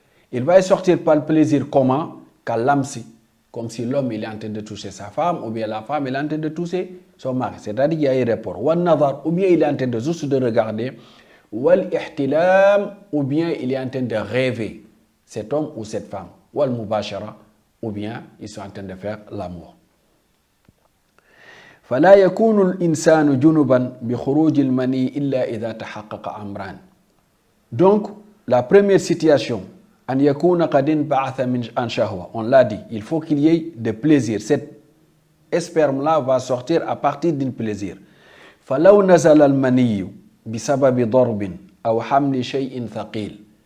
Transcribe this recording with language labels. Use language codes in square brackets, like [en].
[fr] Il va y sortir par le plaisir comment? Kalamsi. Comme si l'homme il est en train de toucher sa femme, ou bien la femme il est en train de toucher son mari. C'est-à-dire qu'il y a un rapport. Wal nazar, ou bien il est en train de juste de regarder. Wal ihtilam, ou bien il est en train de rêver. Cet homme ou cette femme. Wal mubashara, ou bien ils sont en train de faire l'amour. [ar] فلا يكون الإنسان جنبا بخروج المني إلا إذا تحقق أمران. [fr] Donc, la première situation, [ar] أن يكون قد انبعث عن شهوة. [fr] On l'a dit, il faut qu'il y ait de plaisir. Cet sperme-là va sortir à partir d'un plaisir. [ar] فلو نزل المني بسبب ضرب أو حمل شيء ثقيل.